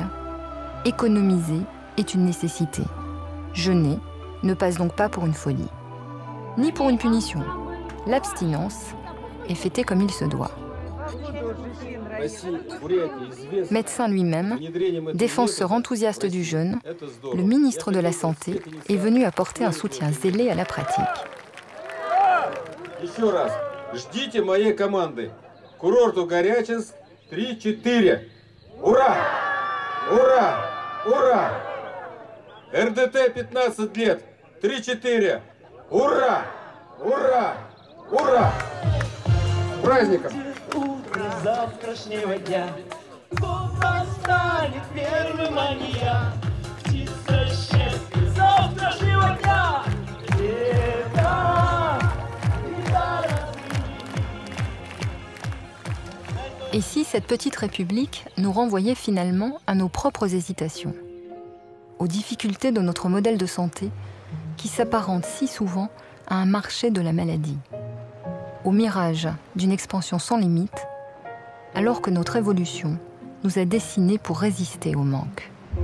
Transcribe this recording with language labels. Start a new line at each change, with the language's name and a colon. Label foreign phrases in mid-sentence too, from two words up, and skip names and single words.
French: Économiser est une nécessité. Jeûner ne passe donc pas pour une folie, ni pour une punition. L'abstinence est fêtée comme il se doit. Médecin lui-même, défenseur enthousiaste du jeûne, le ministre de la Santé est venu apporter un soutien zélé à la pratique.
Russian: Ждите моей команды. Курорту Горячинск 3-4. Ура! Ура! Ура! РДТ 15 лет. 3-4. Ура! Ура! Ура! С праздником! Утро завтрашнего дня станет первым мания. Птица счастья завтрашнего дня.
French: Et si cette petite république nous renvoyait finalement à nos propres hésitations, aux difficultés de notre modèle de santé qui s'apparente si souvent à un marché de la maladie, au mirage d'une expansion sans limite, alors que notre évolution nous a dessinés pour résister au manque.